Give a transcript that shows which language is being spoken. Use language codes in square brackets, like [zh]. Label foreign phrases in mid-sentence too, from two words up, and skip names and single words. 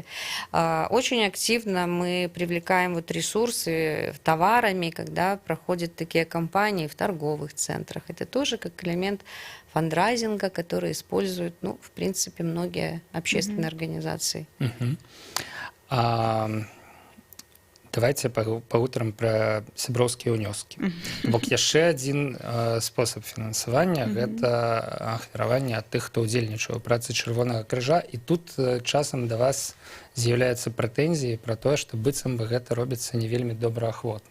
[ru] Очень активно мы привлекаем вот ресурсы товарами, когда проходят такие кампании в торговых центрах. Это тоже как элемент фандрайзинга, который используют, ну, в принципе, многие общественные организации. [be] А, давайте пагутарым пра сяброўскія ўнёскі. Бок яшчэ адзін спосаб фінансавання гэта ахвяраванне ад тых, хто ўдзельнічаў у працы Чырвонага крыжа, і тут часам да вас з'яўляюцца прэтэнзіі пра тое, што быццам бы гэта робіцца не вельмі добраахвотна.